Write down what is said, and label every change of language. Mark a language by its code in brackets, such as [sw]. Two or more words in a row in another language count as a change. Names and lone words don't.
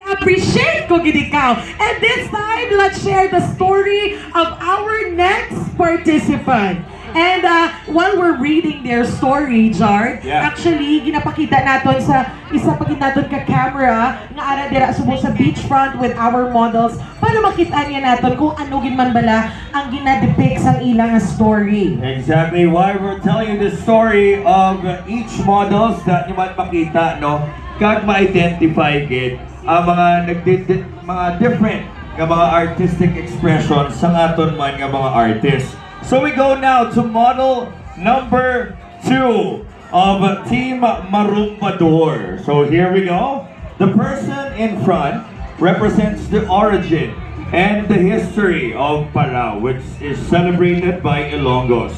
[hil] Appreciate ko gid ikaw. [en] And this time, let's share the story of our next participant. And while we're reading their story, Jard, Yeah. actually, [hil] ginapakita naton sa isa pa naton ka camera nga ara dira subo sa beachfront [en] with our models [hil] para makita niya naton kung ano gin man bala ang ginadepict sa ilang story. [en] Exactly why we're telling you the story of each models that [hil] nyo man makita, [en] no? [hil] Kag ma-identify gid ang mga different nga mga [en] artistic expressions [hil] sa aton man nga mga artists. [en] So we go now to model number 2 of Team Marumbador. So here we go. The person in front represents the origin and the history of Parao, which is celebrated by Ilonggos.